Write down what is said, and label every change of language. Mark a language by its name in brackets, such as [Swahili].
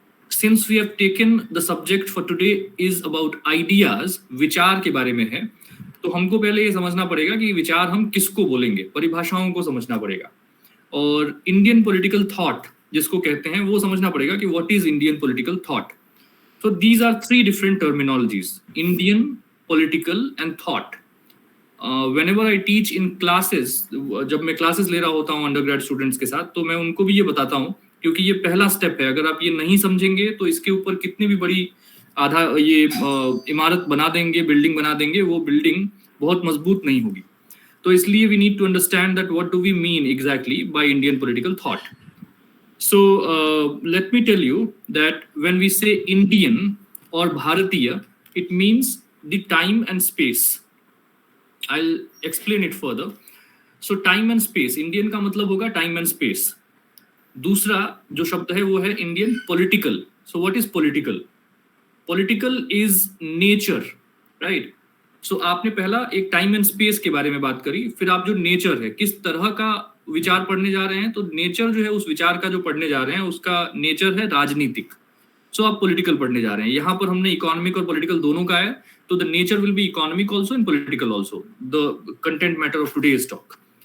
[English] Since we have taken the subject for today is about ideas, [Hindi] विचार के बारे में है, तो हमको पहले ये समझना पड़ेगा कि विचार हम किसको बोलेंगे, परिभाषाओं को समझना पड़ेगा. और Indian political thought जिसको कहते हैं, वो समझना पड़ेगा कि [English] what is Indian political thought. So these are three different terminologies: Indian, political, and thought. Whenever I teach in classes, [Hindi] जब मैं classes ले रहा होता हूँ undergrad students के साथ, तो मैं उनको भी ये बताता हूँ, क्योंकि ये पहला step है. अगर आप ये नहीं समझेंगे तो इसके ऊपर कितनी भी बड़ी ये इमारत बना देंगे, बिल्डिंग बना देंगे, वो बिल्डिंग बहुत मजबूत नहीं होगी. तो इसलिए [English] we need to understand that what do we mean exactly by Indian political thought. So let me tell you that when we say Indian or Bharatiya, it means the time and space. I'll explain it further. So time and space, Indian [Hindi] का मतलब होगा [English] time and space. [Hindi] दूसरा जो शब्द है वो है Indian political. [English] So what is political? Political is nature, right? [Hindi] So आपने पहला एक time and space के बारे में बात करी, फिर आप जो nature है, किस तरह का विचार पढ़ने जा रहे हैं, तो नेचर जो है उस विचार का जो पढ़ने जा रहे हैं उसका नेचर है राजनीतिक. सो आप पॉलिटिकल पढ़ने जा रहे हैं. यहाँ पर हमने इकोनॉमिक और पॉलिटिकल दोनों का है, तो [English] The nature will be economic also and political also, the content matter of today's talk.